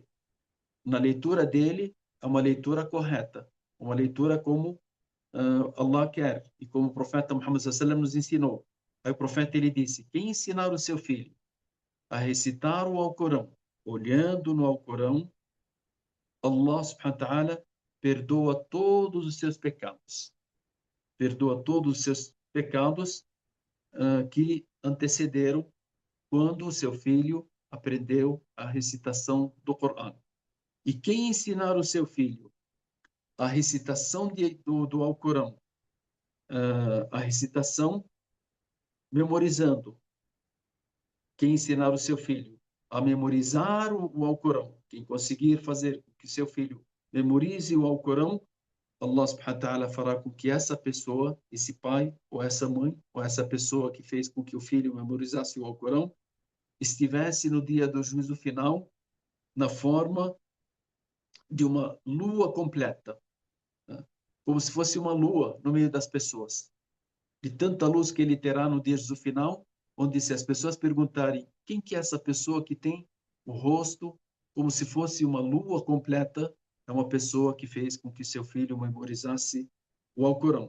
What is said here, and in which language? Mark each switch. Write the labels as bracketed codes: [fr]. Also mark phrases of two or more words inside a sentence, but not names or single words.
[pt] Na leitura dele, é uma leitura correta, uma leitura como Allah quer e como o profeta Muhammad sallallahu nos ensinou. Aí o profeta ele disse: quem ensinar o seu filho a recitar o Alcorão, olhando no Alcorão, [ar] الله سبحانه وتعالى [pt] perdoa todos os seus pecados. Perdoa todos os seus pecados que antecederam quando o seu filho aprendeu a recitação do Corão. E quem ensinar o seu filho a recitação do Alcorão, a recitação memorizando, quem ensinar o seu filho a memorizar o Alcorão, quem conseguir fazer com que seu filho memorize o Alcorão, [ar] الله سبحانه وتعالى [pt] fará com que essa pessoa, esse pai, ou essa mãe, ou essa pessoa que fez com que o filho memorizasse o Alcorão, estivesse no dia do juízo final na forma de uma lua completa, né? Como se fosse uma lua no meio das pessoas. De tanta luz que ele terá no dia do final, onde se as pessoas perguntarem quem que é essa pessoa que tem o rosto como se fosse uma lua completa, é uma pessoa que fez com que seu filho memorizasse o Alcorão.